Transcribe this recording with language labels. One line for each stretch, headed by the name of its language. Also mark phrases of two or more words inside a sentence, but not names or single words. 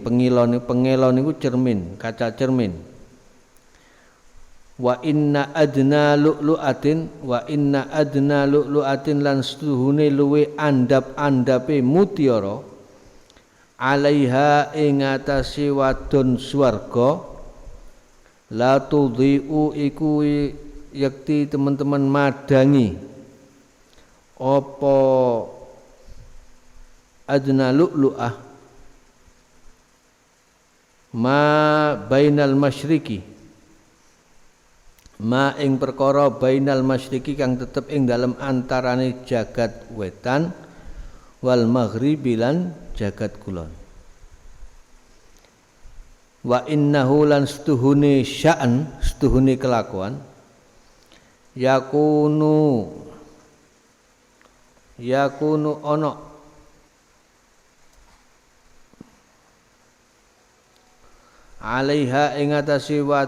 Javanese: Pengelo niku cermin, kaca cermin.
Arabic: وإن أدنى لؤلؤة
Javanese: lan setuhune luwe andap-andape mutiara alaiha ing atase wadon swarga
Arabic: لتضيء
Javanese: iku yakti teman-teman madangi apa
Arabic: أدنى لؤلؤة ما بين المشرق
Javanese: ma ing perkara
Arabic: بين المشرق
Javanese: kang tetep ing dalem antarane jagat wetan
Arabic: والمغرب
Javanese: lan jagat kulon.
Arabic: وإنه
Javanese: lan setuhune sya'an setuhune kelakuan yakunu ana alaiha ing atase